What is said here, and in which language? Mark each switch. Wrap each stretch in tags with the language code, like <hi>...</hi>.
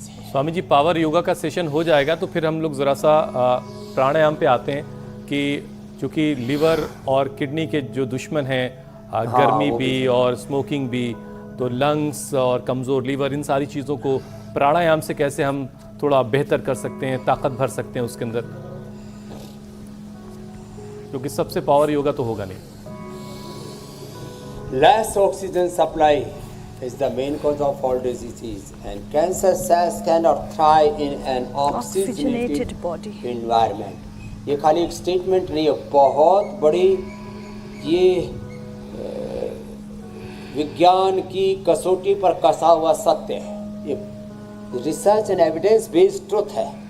<hi>Swami ji power yoga का session हो जाएगा तो फिर हम लोग ज़रा सा प्राणायाम पे आते हैं कि चूँकि लीवर और किडनी के जो दुश्मन हैं, गर्मी भी और स्मोकिंग भी, तो लंग्स और कमज़ोर लीवर, इन सारी चीज़ों को प्राणायाम से कैसे हम थोड़ा बेहतर कर सकते हैं, ताकत भर सकते हैं उसके अंदर, क्योंकि सबसे पावर योगा तो होगा नहीं।</hi> <en>Less oxygen supply is the main cause of all diseases, and cancer cells cannot thrive in an oxygenated body environment.</en> <hi>ये खाली एक स्टेटमेंट नहीं है, बहुत बड़ी ये विज्ञान की कसौटी पर कसा हुआ सत्य है।</hi> <en>ये research and evidence based truth है।</en>